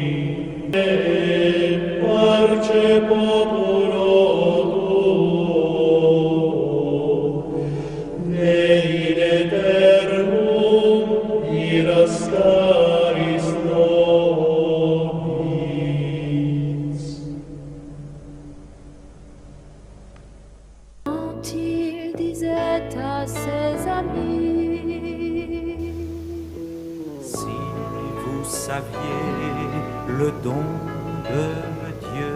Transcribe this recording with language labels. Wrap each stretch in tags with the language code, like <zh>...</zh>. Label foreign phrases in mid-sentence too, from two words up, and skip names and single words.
<la>Parce populo tuo, nei in aeternum irascaris nobis.</la> <fr>Quand il disait à ses amis, Si vous saviez le don de Dieu,</fr>